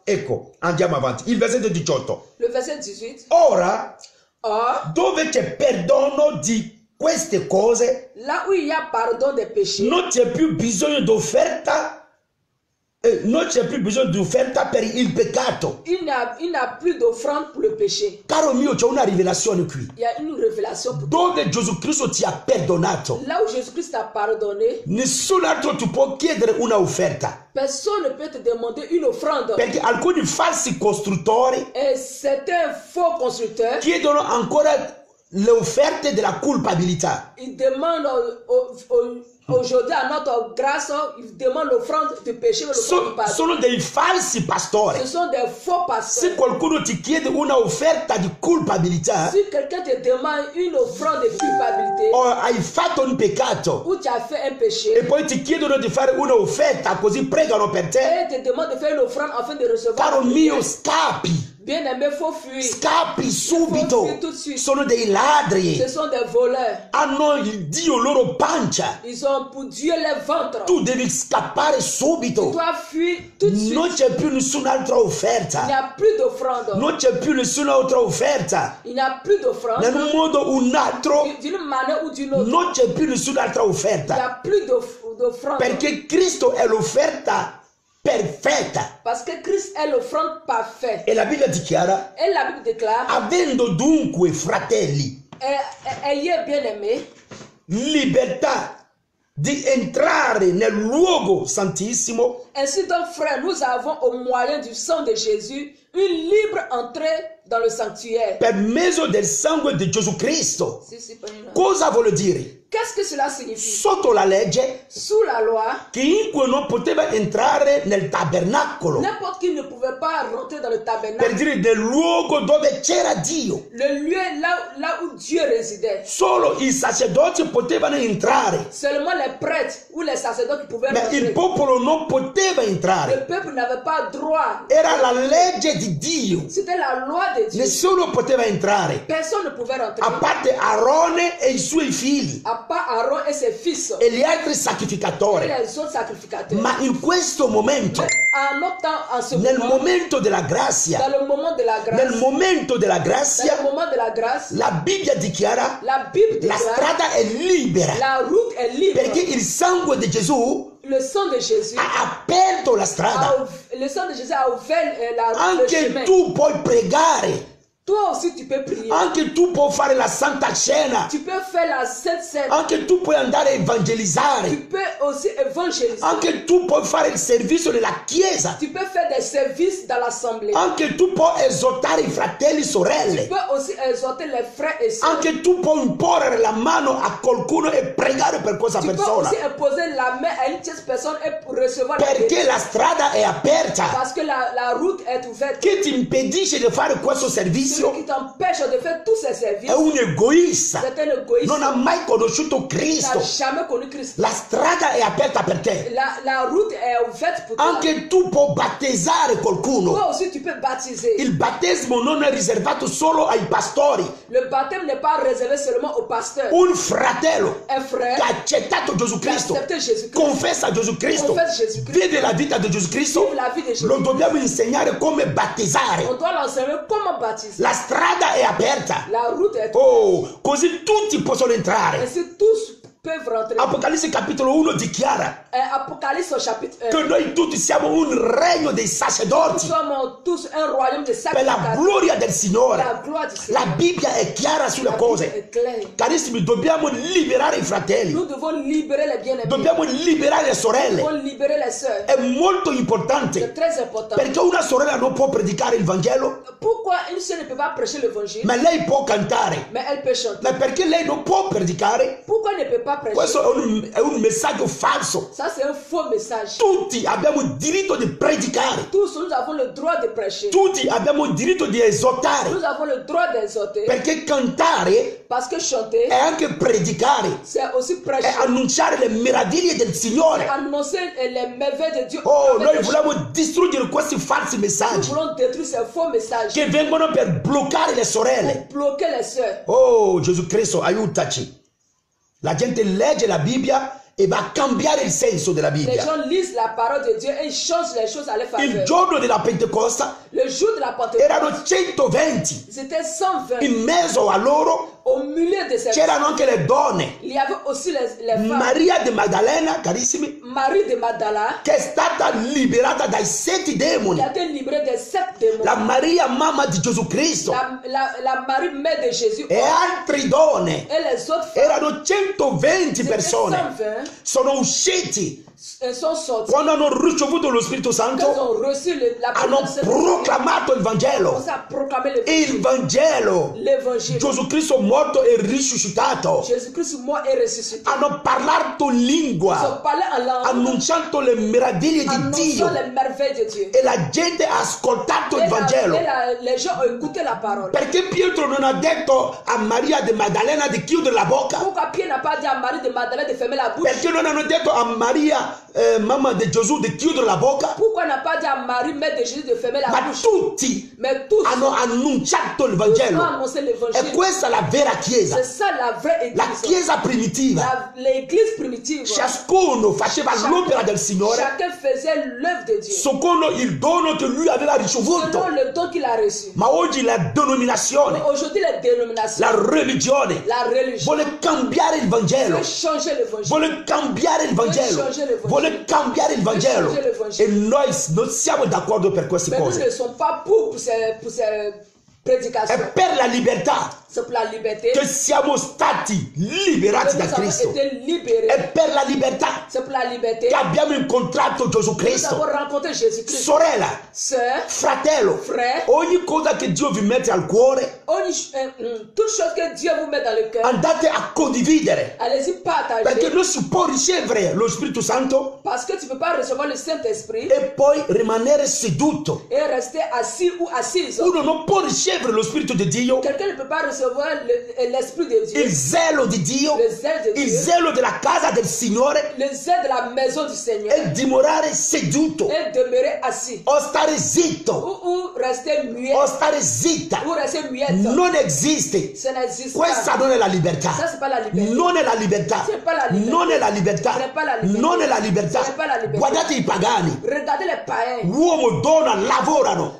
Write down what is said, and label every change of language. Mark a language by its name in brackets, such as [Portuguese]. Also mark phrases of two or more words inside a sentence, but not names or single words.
[Italian] Ecco, andiamo avanti. Il versetto 18. [French] Le verset 18. [Italian] Ora, [French] Or, [Italian] dove c'è perdono di queste cose, [French] là où il y a pardon des péchés, [Italian] non c'è più bisogno d'offerta. Non c'è più bisogno di offerta per il peccato. [French] il n'a plus d'offrande pour le péché. [Italian] Caro mio, c'è una rivelazione qui. [French] Il y a une révélation pour toi. [Italian] Dove Gesù Cristo ti ha perdonato, [French] Là où Jésus-Christ t'a pardonné, [Italian] nessun altro ti può chiedere una offerta. [French] personne ne peut te demander une offrande. [Italian] Perché alcuni falsi costruttori [French] Et certains faux constructeurs, [Italian] chiedono ancora le offerte della culpabilità. [French] ils demandent aujourd'hui à notre grâce, ils demandent l'offrande du péché, l'offrande du pardon. [Italian] Sono dei falsi pastori. [French] Ce sont des faux [Italian] Se [French] pasteurs. [Italian] qualcuno ti chiede una offerta di culpabilità, [French] Si quelqu'un te demande une offrande de culpabilité, [Italian] o hai fatto un peccato [French] ou tu as fait un [Italian] e [French] péché, [Italian] poi ti chiedono di fare una offerta, così pregano per te, [French] et te demande de faire une offrande afin de recevoir. [Italian] caro mio, scappi. [French] Bien aimé, il faut fuir. [Italian] Scappi subito. fuggire tutto [French] de suite. [Italian] Sono dei ladri. [French] Ce sont des voleurs. [Italian] Hanno il Dio loro pancia. [French] Ils ont pour Dieu les ventres. [Italian] Tu devi scappare [French] Tu [Italian] subito. [French] dois fuir tout de suite. [Italian] Non c'è più nessun'altra [French] Il n'y [Italian] offerta. [French] a plus d'offrande. [Italian] Non c'è più nessun'altra offerta. [French] Il n'y a plus d'offrande. [Italian] In un modo o un altro [French] D'une manière ou d'une autre. [Italian] non c'è più nessun'altra [French] Il n'y [Italian] offerta. [French] a plus d'offrande. [Italian] Perché Cristo è l'offerta perfetta. [French] Parce que Christ est l'offrande parfaite. [Italian] E la Bibbia dichiara, [French] Et la Bible déclare, [Italian] avendo dunque, fratelli, [French] ayez bien aimé, [Italian] libertà di entrare nel luogo santissimo, [French] ainsi donc frères, nous avons au moyen du sang de Jésus une libre entrée dans le sanctuaire. [Italian] per mezzo del sangue di Gesù Cristo. Sì, Panino. Cosa vuol dire? [French] Qu'est-ce que cela signifie? [Italian] Sotto la legge, [French] Sous la loi, [Italian] chiunque non poteva entrare nel tabernacolo, [French] n'importe qui ne pouvait pas rentrer dans le [Italian] per [French] tabernacle, [Italian] dire nel luogo dove c'era Dio. [French] le lieu là où Dieu résidait. [Italian] Solo i sacerdoti potevano entrare, [French] Seulement les prêtres ou les sacerdotes qui pouvaient [Italian] ma il [French] rentrer. [Italian] popolo non poteva [French] Le [Italian] entrare. [French] peuple n'avait pas droit. [Italian] Era la legge di Dio. [French] C'était la loi de Dieu. [Italian] Nessuno poteva entrare, [French] Personne ne pouvait rentrer. [Italian] a parte Aarone e i suoi figli [French] À part Aaron et ses fils [Italian] e gli altri [French] et [Italian] sacrificatori. [French] les autres sacrificateurs. [Italian] Ma in questo momento, [French] Mais en notre temps, en ce [Italian] nel [French] moment, [Italian] momento della grazia, [French] dans le moment de la grâce, [Italian] nel momento della [French] dans le [Italian] grazia, [French] moment de la grâce, [Italian] la Bibbia dichiara [French] la Bible [Italian] la [French] déclare [Italian] strada è libera, [French] la route est libre. [Italian] perché il sangue di Gesù [French] Le sang de Jésus [Italian] ha aperto la strada. [French] le sang de Jésus a ouvert le [Italian] Anche [French] chemin. [Italian] tu puoi pregare, [French] Toi aussi tu peux prier. [Italian] anche tu puoi fare la Santa Cena, [French] Tu peux faire la Sainte Seine. [Italian] anche tu puoi andare a [French] Tu [Italian] evangelizzare, [French] peux aussi évangéliser. [Italian] anche tu puoi fare il servizio nella chiesa, [French] Tu peux faire des services dans l'assemblée. [Italian] anche tu puoi esortare i fratelli e [French] Tu [Italian] sorelle, [French] peux aussi exhorter les frères et sœurs. [Italian] anche tu puoi imporre la mano a qualcuno e pregare per questa [French] Tu peux [Italian] persona, [French] aussi imposer la main à une tierce personne et pour recevoir la [Italian] perché [French] bénédiction. [Italian] la strada è aperta. [French] Parce que la route est ouverte. [Italian] Chi ti impedisce di fare questo [French] Celui [Italian] servizio [French] qui t'empêche de faire tous ces services, [Italian] è un egoista, [French] c'est un égoïste. [Italian] non ha mai conosciuto [French] Tu n'as [Italian] Cristo. [French] jamais connu Christ. [Italian] La strada è aperta per te. [French] La route est ouverte pour toi. [Italian] Anche tu puoi battezzare qualcuno. [French] Toi aussi tu peux baptiser. [Italian] Il battesimo non è riservato solo ai pastori. [French] Le baptême n'est pas réservé seulement aux pasteurs. [Italian] Un fratello [French] Un frère [Italian] che ha accettato Gesù [French] qui a [Italian] Cristo, [French] accepté Jésus-Christ, [Italian] confessa Gesù Cristo, [French] confesse Jésus-Christ, [Italian] vede la vita di Gesù Cristo, [French] vive la vie de Jésus. [Italian] lo dobbiamo insegnare come battezzare. [French] On doit l'enseigner comment baptiser. [Italian] La strada è aperta. [French] La route est [Italian] Oh, così tutti possono entrare. [French] ainsi tous peuvent rentrer. [Italian] Apocalisse capitolo 1 dichiara [French] Apocalypse au chapitre 1. [Italian] che noi tutti siamo un regno dei [French] Nous [Italian] sacerdoti [French] sommes tous un royaume de [Italian] per la [French] sacrificateurs. [Italian] gloria del Signore. [French] La gloire du [Italian] La [French] Seigneur. [Italian] Bibbia è chiara sulle [French] La Bible [Italian] cose. [French] est claire. [Italian] Carissimi, dobbiamo liberare i fratelli, [French] Nous devons libérer les bien-aimés. [Italian] dobbiamo liberare le [French] Nous [Italian] sorelle. [French] devons libérer les sœurs. [Italian] È molto [French] C'est [Italian] importante [French] très important. [Italian] perché una sorella non può predicare il Vangelo, [French] Pourquoi une sœur ne peut pas prêcher l'évangile, [Italian] ma lei può cantare. [French] mais elle peut chanter? [Italian] Ma perché lei non può predicare? [French] Pourquoi elle ne peut pas prêcher? [Italian] Questo è un messaggio falso. [French] Ça, c'est un faux message. [Italian] Tutti abbiamo il diritto di predicare, [French] Tous, nous avons le droit de prêcher. [Italian] tutti abbiamo il diritto di esortare, [French] Nous avons le droit d'exhorter. [Italian] perché cantare [French] Parce que chanter, [Italian] è anche predicare, [French] c'est aussi [Italian] è [French] prêcher. [Italian] annunciare le meraviglie del Signore. [French] Annoncer les merveilles de Dieu. [Italian] Oh, [French] Avec [Italian] noi [French] des [Italian] vogliamo distruggere questi falsi [French] Nous [Italian] messaggi [French] voulons détruire ces faux messages [Italian] che vengono per bloccare le sorelle. [French] pour bloquer les sœurs. [Italian] Oh, Gesù Cristo, aiutaci. La gente legge la Bibbia e va a cambiare il senso della [French] Les [Italian] Bibbia. [French] gens lisent la parole de Dieu et ils changent les choses à leur [Italian] Il [French] faveur. [Italian] giorno della Pentecoste [French] Le jour de la Pentecôte, [Italian] erano 120. [French] c'était 120. [Italian] In mezzo a loro [French] Au milieu de ces [Italian] c'erano anche le donne. [French] il y avait aussi les femmes. [Italian] Maria de Maddalena, carissimi, [French] Marie de Magdala, [Italian] che è stata liberata dai 7 [French] qui [Italian] demoni. [French] a été libérée des 7 démons. [Italian] La Maria, mamma di Gesù Cristo, [French] La Marie mère de Jésus [Italian] e altre donne. [French] et les autres femmes. [Italian] Erano 120 [French] C'était [Italian] persone. [French] 120. [Italian] Sono usciti [French] Sont sortis. [Italian] quando hanno ricevuto lo Spirito [French] Quand ils [Italian] Santo, [French] ont reçu la [Italian] hanno [French] parole de Saint-Esprit, [Italian] proclamato il [French] ils ont [Italian] Vangelo. [French] commencé à proclamer [Italian] Il Vangelo. [French] l'évangile. [Italian] Gesù Cristo morto e risuscitato. [French] Jésus-Christ mort et ressuscité. [Italian] Hanno parlato in [French] Ils [Italian] lingua, [French] ont parlé en langue, [Italian] annunciando le meraviglie di Dio. [French] annonçant les merveilles de Dieu. [Italian] E la gente ha ascoltato il [French] Et [Italian] Vangelo. [French] les gens ont écouté la parole. [Italian] Perché Pietro non ha detto a Maria de Maddalena di chiudere la bocca? [French] Pourquoi Pierre n'a pas dit à Marie de Magdalene de fermer la bouche? [Italian] Perché non hanno detto a Maria, mamma di Gesù, di chiudere la bocca? [French] Pourquoi n'a pas dit à Marie, mère de Jésus, de fermer la [Italian] Ma [French] bouche? [Italian] tutti [French] Mais tous [Italian] hanno annunciato il [French] ont [Italian] Vangelo. [French] annoncé [Italian] E [French] l'évangile. [Italian] questa è la vera Chiesa, [French] C'est ça la vraie [Italian] la [French] église. [Italian] Chiesa primitiva. [French] L'église primitive. [Italian] Ciascuno faceva l'opera del Signore [French] Chacun faisait l'œuvre de Dieu. [Italian] secondo il dono che lui aveva ricevuto. [French] Selon le don qu'il a reçu. [Italian] Ma oggi la denominazione, [French] Aujourd'hui, les dénominations, [Italian] la religione, [French] la religion, [Italian] vuole cambiare il Vangelo. [French] veut changer l'évangile. [Italian] Vuole cambiare il Vangelo. Vuole cambiare il Vangelo. E noi non siamo d'accordo per queste [French] Mais nous [Italian] cose. [French] ne sommes pas pour ces [Italian] È [French] prédications. [Italian] per la libertà. [French] C'est pour la liberté. [Italian] che siamo stati liberati [French] Que [Italian] da [French] nous avons [Italian] Cristo. [French] été libérés. [Italian] È per la libertà [French] C'est pour la liberté. [Italian] che abbiamo incontrato Gesù [French] Nous [Italian] Cristo. [French] avons rencontré Jésus-Christ. [Italian] Sorella, [French] Sœur, [Italian] fratello, [French] frère, [Italian] ogni cosa che Dio vi mette al cuore, [French] toute chose que Dieu vous met dans le cœur, [Italian] andate a condividere. [French] allez-y [Italian] Perché [French] partager. [Italian] non si può ricevere lo Spirito Santo [French] Parce que tu ne peux pas recevoir le Saint-Esprit [Italian] e poi rimanere seduto. [French] et rester assis ou assise. [Italian] Uno non può ricevere lo Spirito di Dio, [French] Quelqu'un ne peut pas recevoir l'Esprit de Dieu, [Italian] il zelo di Dio, [French] le zèle de [Italian] il [French] Dieu, [Italian] zelo della casa del Signore [French] le zèle de la maison du Seigneur [Italian] e dimorare seduto [French] et demeurer assis [Italian] o stare zitto [French] ou rester muet [Italian] o stare zitta. [French] ou rester muette. [Italian] Non esiste. [French] Ça n'existe [Italian] Questa [French] pas. [Italian] non è la libertà. [French] Ça, c'est pas la liberté. [Italian] Non è la libertà. [French] C'est pas la liberté. [Italian] Non è la libertà. [French] Ce n'est pas la liberté. [Italian] Non è la libertà. [French] Ce n'est pas la liberté. [Italian] Guardate i pagani. [French] Regardez les païens. [Italian] Uomo, donna lavorano,